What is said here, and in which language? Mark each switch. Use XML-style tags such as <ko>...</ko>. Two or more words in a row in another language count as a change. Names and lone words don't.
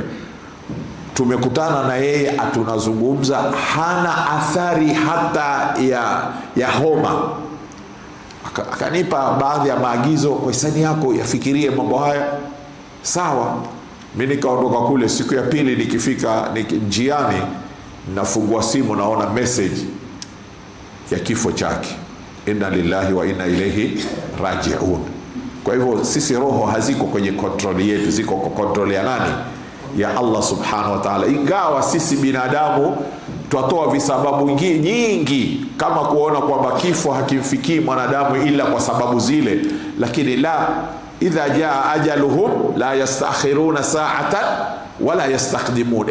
<sw>Tumekutana na yeye atunazungumza, hana athari hata ya homa. Akanipa baadhi ya maagizo, kwa hisani yako yafikirie mambo haya. Sawa, mimi nikaondoka kule. Siku ya pili nikifika njiani, nafungua simu naona message ya kifo chake,</sw> <ar>إنا لله وإنا إليه راجعون.</ar> <sw>Kwa hivyo sisi roho haziko kwenye control yetu, ziko kwa control ya nani?</sw> <ar>يا الله سبحانه وتعالى.</ar> <sw>Ingawa sisi binadamu twatoa visababu nyingi kama kuona kwamba kifo hakimfikii mwanadamu ila kwa sababu zile, lakini la,</sw> <ar>إذا جاء أجلهم لا يستأخرون ساعة ولا يستقدمون.</ar>